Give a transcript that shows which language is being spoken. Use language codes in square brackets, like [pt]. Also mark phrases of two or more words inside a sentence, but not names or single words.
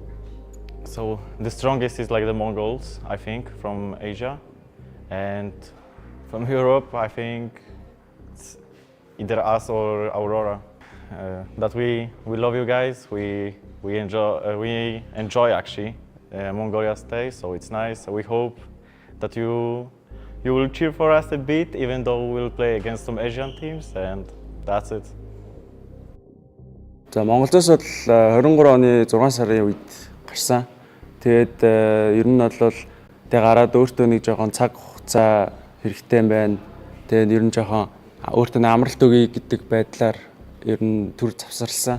[en] So the strongest is like the Mongols, I think, from Asia, and from Europe, I think it's either us or Aurora. That we love you guys. We enjoy actually Mongolia stay, so it's nice. So we hope that you will cheer for us a bit, even though we'll play against some Asian teams, and that's it. [mn] За МongolZ бол 23 оны 6 сарын үед гарсан. Тэгээд ер нь бол тэг гараад өөртөө нэг жоохон цаг хугацаа хэрэгтэй юм байна. Тэгээд ер нь жоохон өөртөө амралт өгье гэдэг байдлаар ер нь төр завсарлсан.